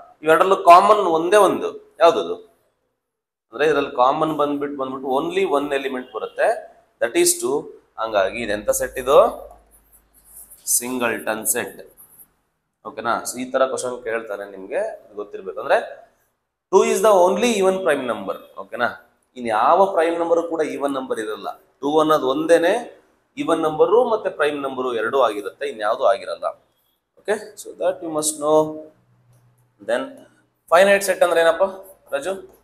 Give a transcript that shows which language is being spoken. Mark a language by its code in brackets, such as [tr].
[kn] ಇವೆರಡರಲ್ಲೂ common ಒಂದೇ ಒಂದು, ಯಾವ್ದದು ಅಂದ್ರೆ ಇದರಲ್ಲಿ ಕಾಮನ್ ಬಂದ್ಬಿಟ್ಟು ಓನ್ಲಿ ಒನ್ ಎಲಿಮೆಂಟ್ ಬರುತ್ತೆ, ದಟ್ ಈಸ್ 2. ಹಂಗಾಗಿ ಇದೆಂತ ಸೆಟ್ ಇದು? Singleton set. ಓಕೆನಾ? ಸೊ ಈ ತರ ಕ್ವಶನ್ ಕೇಳ್ತಾರೆ, ನಿಮ್ಗೆ ಗೊತ್ತಿರ್ಬೇಕು. [en] ಅಂದ್ರೆ 2 is the only even prime number. [kn] ಓಕೆನಾ? ಇನ್ ಯಾವ ಪ್ರೈಮ್ ನಂಬರ್ ಕೂಡ ಈವನ್ ನಂಬರ್ ಇರಲ್ಲ. 2 ಅನ್ನೋದು ಒಂದೇನೆ ಈವನ್ ನಂಬರು ಮತ್ತೆ ಪ್ರೈಮ್ ನಂಬರು ಎರಡೂ ಆಗಿರುತ್ತೆ, ಇನ್ಯಾವುದೂ ಆಗಿರಲ್ಲ. Okay, [en] So that you must know. [kn] Then finite set ಅಂದ್ರೆ ಏನಪ್ಪ ರಾಜು?